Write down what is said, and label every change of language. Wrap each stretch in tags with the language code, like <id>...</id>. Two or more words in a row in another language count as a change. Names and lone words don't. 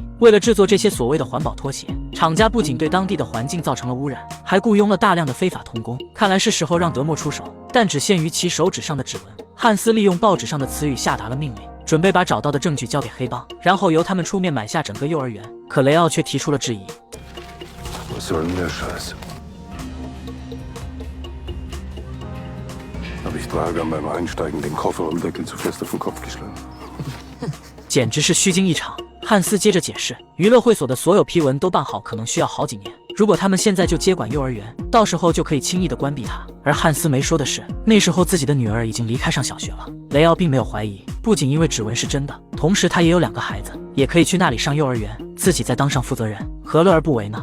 <zh>为了制作这些所谓的环保拖鞋，厂家不仅对当地的环境造成了污染，还雇佣了大量的非法童工。看来是时候让德莫出手，但只限于其手指上的指纹。汉斯利用报纸上的词语下达了命令，准备把找到的证据交给黑帮，然后由他们出面买下整个幼儿园。可雷奥却提出了质疑。</zh> <de>Was soll denn der Scheiß? Habe ich Dragern beim Einsteigen den Kofferraumdeckel zu fest auf den Kopf geschlagen.</de> <zh>简直是虚惊一场。汉斯接着解释，娱乐会所的所有批文都办好可能需要好几年，如果他们现在就接管幼儿园，到时候就可以轻易的关闭它。而汉斯没说的是，那时候自己的女儿已经离开上小学了。雷奥并没有怀疑，不仅因为指纹是真的，同时他也有2个孩子，也可以去那里上幼儿园，自己再当上负责人，何乐而不为呢？</zh>